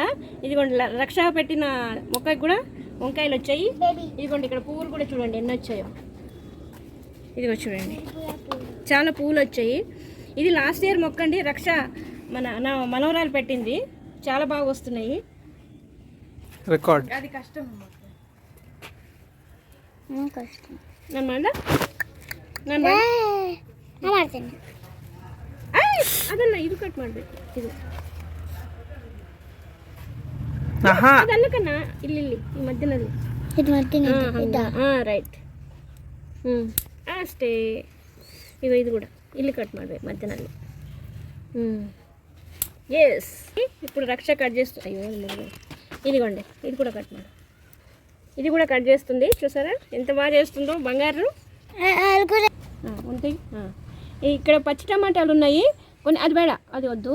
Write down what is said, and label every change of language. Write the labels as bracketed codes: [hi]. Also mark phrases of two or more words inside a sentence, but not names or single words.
[te] ఇదిగోండి రక్ష పెట్టిన మొక్కకి కూడా వంకాయలు వచ్చాయి. ఇదిగోండి ఇక్కడ పువ్వులు కూడా చూడండి ఎన్ని వచ్చాయో. ఇదిగో చూడండి చాలా పువ్వులు వచ్చాయి. ఇది [en] last year [te] మొక్క అండి. రక్ష నా మనవరాలు పెట్టింది. చాలా బాగా వస్తున్నాయి. రికార్డ్ అది కష్టం [kn] ಅದಲ್ಲ, ಇದು ಕಟ್ ಮಾಡಬೇಕು. ಇದು ಅದಲ್ಲ ಕಣ್ಣ, ಇಲ್ಲಿ ಈ ಮಧ್ಯದಲ್ಲಿ ರೈಟ್. ಅಷ್ಟೇ. ಇದು ಕೂಡ ಇಲ್ಲಿ కట్ ಮಾಡಬೇಕು మధ్యನಲ್ಲಿ. [te] ఎస్. ఇప్పుడు రక్ష కట్ చేస్తుంది. అయ్యో ఇదిగోండి, ఇది కూడా కట్ మాడు. ఇది కూడా కట్ చేస్తుంది. చూసారా ఎంత బాగా చేస్తుందో బంగారు. ఉంటాయి. ఇక్కడ పచ్చి టమాటాలు ఉన్నాయి కొన్ని. [kn] ಅದಿ ಬೇಡ, [te] అది వద్దు.